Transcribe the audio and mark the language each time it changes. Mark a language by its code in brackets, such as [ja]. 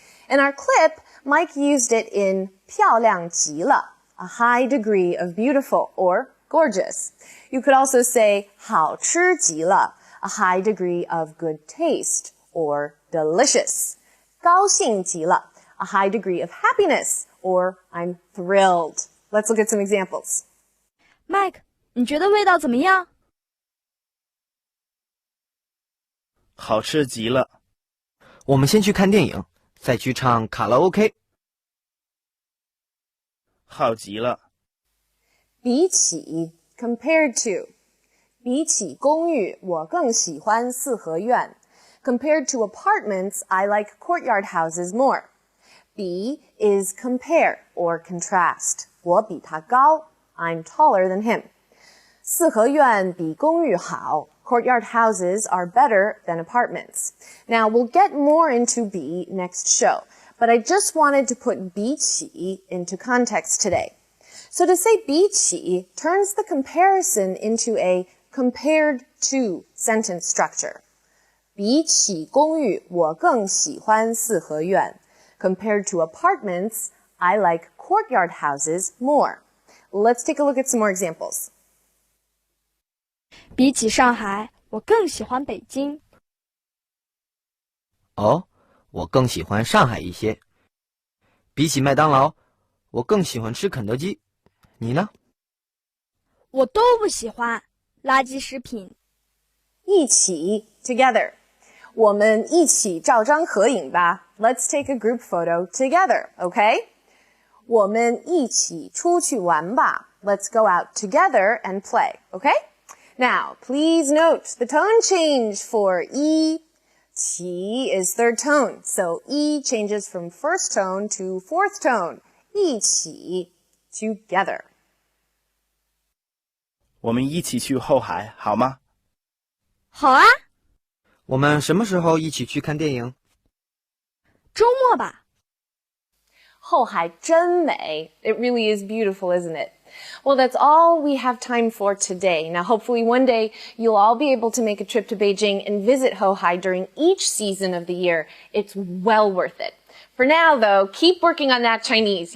[en] In our clip, Mike used it in 漂亮极了, a high degree of beautiful or gorgeous. You could also say 好吃极了, a high degree of good taste or delicious. 高兴极了, a high degree of happiness or I'm thrilled. Let's look at some examples. [zh] Mike, 你觉得味道怎么样？好吃极了。我们先去看电影，再去唱卡拉 OK。好极了。 [en] 比起 compared to. [zh] 比起公寓，我更喜欢四合院。 [en] Compared to apartments, I like courtyard houses more. 比 is compare or contrast. [zh] 我比他高. [en] I'm taller than him. [zh] 四合院比公寓好. [en] Courtyard houses are better than apartments. Now, we'll get more into 比 next show, but I just wanted to put 比起 into context today. So to say 比起 turns the comparison into a compared to sentence structure. [zh] 比起公寓，我更喜欢四合院. [en] Compared to apartments, I like courtyard houses more. Let's take a look at some more examples. [zh] 比起上海，我更喜欢北京。哦，我更喜欢上海一些。比起麦当劳，我更喜欢吃肯德基。你呢？我都不喜欢垃圾食品。 [en] 一起 together. [zh] 我们一起照张合影吧。 [en] Let's take a group photo together, okay? [zh] 我们一起出去玩吧。 [en] Let's go out together and play, okay? Now, please note the tone change for 一. 起 is third tone, so 一 changes from first tone to fourth tone. 一起 together. [zh] 我们一起去后海，好吗？好啊，我们什么时候一起去看电影？周末吧。后海真美. [en] It really is beautiful, isn't it? Well, that's all we have time for today. Now, hopefully one day you'll all be able to make a trip to Beijing and visit Houhai during each season of the year. It's well worth it. For now, though, keep working on that Chinese.